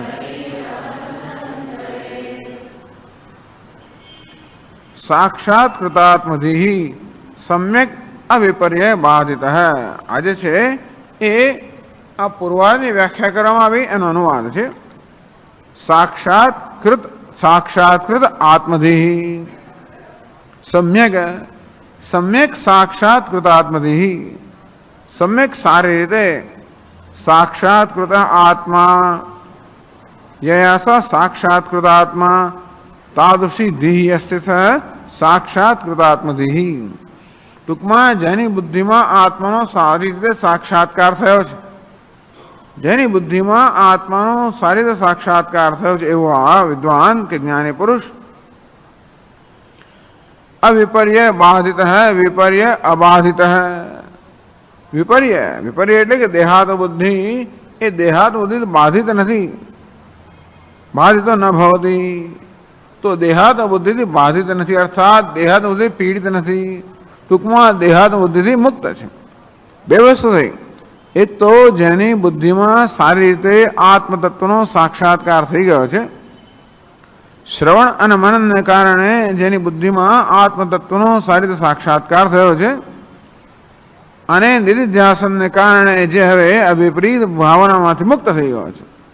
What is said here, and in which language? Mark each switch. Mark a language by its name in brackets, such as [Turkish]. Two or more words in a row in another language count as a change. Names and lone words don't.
[Sanskrit] સાક્ષાત કૃતાત્મધિ સમ્યક અવિપર્ય બાધિત. [Gujarati] આજે છે એ આ પૂર્વાર્ધની વ્યાખ્યા કરવામાં આવી એનો અનુવાદ છે. [Sanskrit] સાક્ષાત્કૃત આત્મધિ સમ્યક सम्यक साक्षात्कृत आत्मधि, सम्यक [Gujarati] સારી રીતે [Sanskrit] साक्षात्कृत आत्मा, यसा साक्षात्कृत आत्मा तादृशी दिहि अस्ति साक्षात्कृत आत्मधि। [Gujarati] ટૂંકમાં જેની બુદ્ધિમાં આત્માનો સારી રીતે સાક્ષાત્કાર થયો છે, જેની બુદ્ધિમાં આત્માનો સારી રીતે સાક્ષાત્કાર થયો છે એવો આ વિદ્વાન કે જ્ઞાની પુરુષ અવિપર્ય બાધિત હૈ, વિપર્ય અબાધિત હૈ। विपर्य विपर्य એટલે કે દેહાત બુદ્ધિ, એ દેહાત બુદ્ધિ બાધિત નથી, [Sanskrit] બાધિત ન ભવતી, [Gujarati] તો દેહાત બુદ્ધિથી બાધિત નથી, અર્થાત દેહાત બુદ્ધિ પીડિત નથી, ટૂંકમાં દેહાત બુદ્ધિથી મુક્ત છે। બે વસ્તુ થઈ, એક તો જેની બુદ્ધિમાં સારી રીતે આત્મતત્વનો સાક્ષાત્કાર થઈ ગયો છે, શ્રવણ અને મનનને કારણે જેની બુદ્ધિમાં આત્મતત્વનો સારી રીતે સાક્ષાત્કાર થયો છે, અને નિધિધ્યાસનને કારણે જે હવે અવિપરીત ભાવનામાંથી મુક્ત થઈ ગયો છે।